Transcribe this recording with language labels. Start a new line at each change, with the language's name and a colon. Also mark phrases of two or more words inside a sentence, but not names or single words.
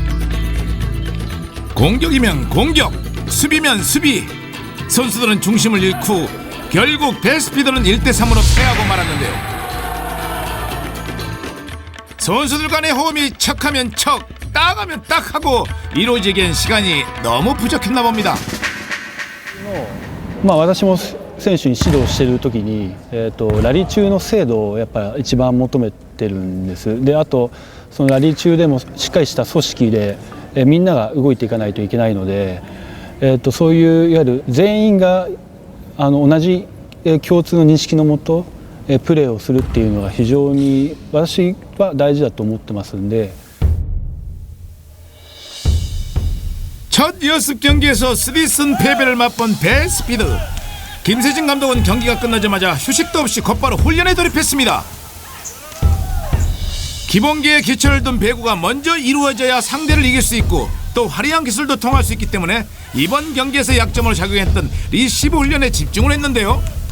Korean: 공격이면 공격, 수비면 수비. 선수들은 중심을 잃고 결국 베스피드는 1대3으로 패하고 말았는데요. 선수들 간의 호흡이 척하면 척, 딱하면 딱하고 이루어지기엔 시간이 너무 부족했나 봅니다.
Japanese: 私も選手に指導している時に、ラリー中の精度をやっぱ一番求めてるんです。で、あとそのラリー中でもしっかりした組織で、みんなが動いていかないといけないので、そういういわゆる全員が同じ共通の認識のもとプレーをするっていうのが非常に私は大事だと思ってますんで。
Korean: 첫 연습 경기에서 쓰리슨 패배를 맛본 베스피드. 김세진 감독은 경기가 끝나자마자 휴식도 없이 곧바로 훈련에 돌입했습니다. 기본기에 기초를 둔 배구가 먼저 이루어져야 상대를 이길 수 있고 또 화려한 기술도 통할 수 있기 때문에 이번 경기에서 약점으로 작용했던 리시브 훈련에 집중을 했는데요.